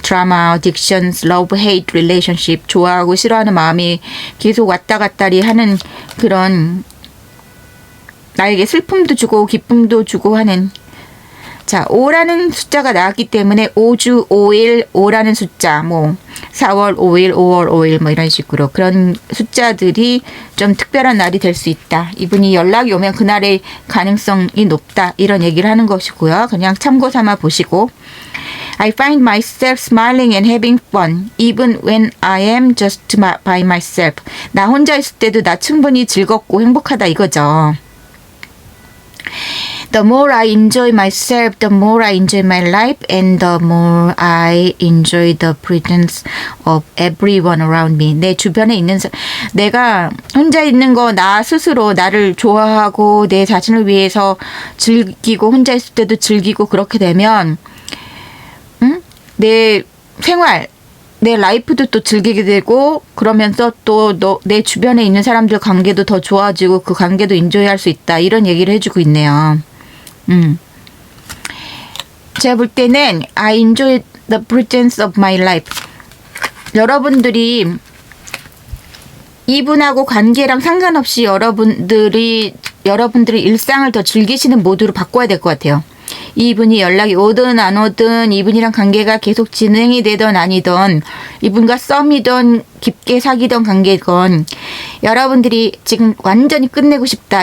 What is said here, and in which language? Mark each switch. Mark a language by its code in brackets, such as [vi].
[ko] 드라마, 어딕션스, 러브, 헤이트, 릴레이션십 좋아하고 싫어하는 마음이 계속 왔다 갔다리 하는 그런 나에게 슬픔도 주고 기쁨도 주고 하는 자 5라는 숫자가 나왔기 때문에 5주 5일 5라는 숫자 뭐 4월 5일 5월 5일 뭐 이런 식으로 그런 숫자들이 좀 특별한 날이 될 수 있다. 이분이 연락이 오면 그날의 가능성이 높다. 이런 얘기를 하는 것이고요. 그냥 참고 삼아 보시고 [en] I find myself smiling and having fun even when I am just by myself. [ko] 나 혼자 있을 때도 나 충분히 즐겁고 행복하다 이거죠. [en] The more I enjoy myself, the more I enjoy my life and the more I enjoy the presence of everyone around me. [ko] 내 주변에 있는 내가 혼자 있는 거 나 스스로 나를 좋아하고 내 자신을 위해서 즐기고 혼자 있을 때도 즐기고 그렇게 되면 내 생활, 내 라이프도 또 즐기게 되고 그러면서 또 내 주변에 있는 사람들 관계도 더 좋아지고 그 관계도 인조이할 수 있다. 이런 얘기를 해주고 있네요. 제가 볼 때는 [en] I enjoy the presence of my life. [ko] 여러분들이 이분하고 관계랑 상관없이 여러분들의 일상을 더 즐기시는 모드로 바꿔야 될 것 같아요. 이분이 연락이 오든 안 오든 이분이랑 관계가 계속 진행이 되든 아니든 이분과 썸이든 깊게 사귀던 관계건 여러분들이 지금 완전히 끝내고 싶다.